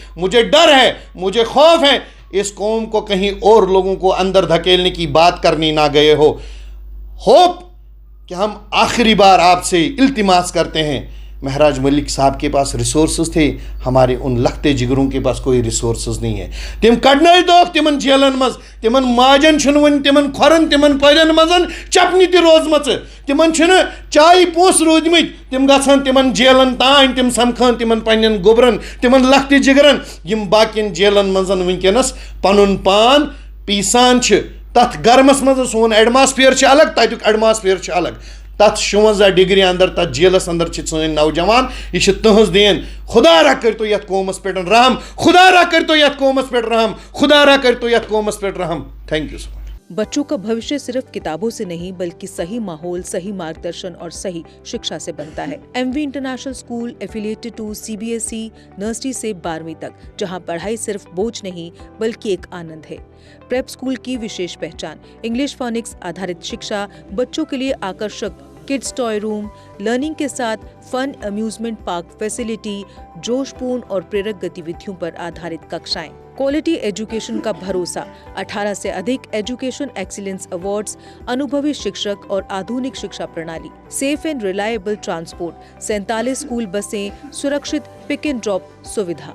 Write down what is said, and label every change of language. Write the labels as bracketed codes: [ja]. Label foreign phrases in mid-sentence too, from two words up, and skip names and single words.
[hi] मुझे डर है, मुझे खौफ है इस कौम को कहीं और लोगों को अंदर धकेलने की बात करनी ना गए हो। होप कि हम आखिरी बार आपसे इल्तिमास करते हैं, महराज मलिक साहब के पास रिसोर्सेज थे, हमारे उन लखते जिगरों के पास कोई रिसोर्सेज नहीं है। [ks] तिम कड़नाई दोख तिमन जेलन मज, तिमन माजन छन वन तिमन खोरन तिमन पैरन मजन चपनी ति रोजमच, तिमन छन चाय पोस रोजमित, तिम गछन तिमन जेलन तान, तिम समखन तिमन पन्नन गोबरन तिमन लखते जिगरन यम बाकिन जेलन मजन वनकनस पनुन पान पीसान छ। तथ गर्मस मज सोन एटमॉस्फेयर छ अलग, तत्युक एटमॉस्फेयर छ अलग। तथ 56 डिग्री अंदर तथ जेलस अंदर सन नौजवान, यह तहज देन। खुदा रा कर तो यथ कौमस पे रहम, खुदा रा कर तो यथ कौमस पे रहम, खुदा रा कर तो यथ कौमस पे रहम। [en] thank you so much. [hi] बच्चों का भविष्य सिर्फ किताबों से नहीं बल्कि सही माहौल, सही मार्गदर्शन और सही शिक्षा से बनता है। एमवी इंटरनेशनल स्कूल [en] affiliated to CBSE [hi] नर्सरी से 12वीं तक, जहां पढ़ाई सिर्फ बोझ नहीं बल्कि एक आनंद है। प्रेप स्कूल की विशेष पहचान [en] English phonics [hi] आधारित शिक्षा, बच्चों के लिए आकर्षक [en] kids toy room, [hi] लर्निंग के साथ [en] fun amusement park facility, [hi] जोशपूर्ण और प्रेरक गतिविधियों पर आधारित कक्षाएं, [en] quality education [hi] का भरोसा, 18 से अधिक [en] education excellence awards, [hi] अनुभवी शिक्षक और आधुनिक शिक्षा प्रणाली, [en] safe and reliable transport, [hi] 47 स्कूल बसें, सुरक्षित [en] pick and drop [hi] सुविधा।